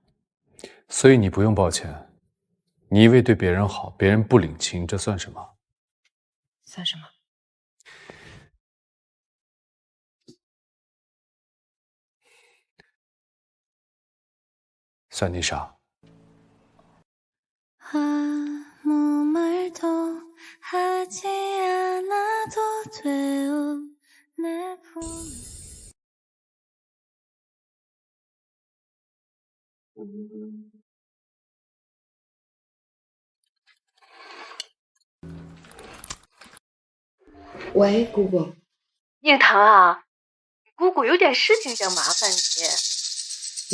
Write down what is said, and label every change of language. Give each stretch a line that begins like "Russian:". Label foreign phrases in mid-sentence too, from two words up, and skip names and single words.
Chinese: 所以你不用抱歉，你一味对别人好，别人不领情，这算什么？算什么？算你傻。
Korean: 아무 말도 하지 않아도 돼요 내 품에
Chinese: 喂，姑姑。应堂啊，姑姑有点事情想麻烦你。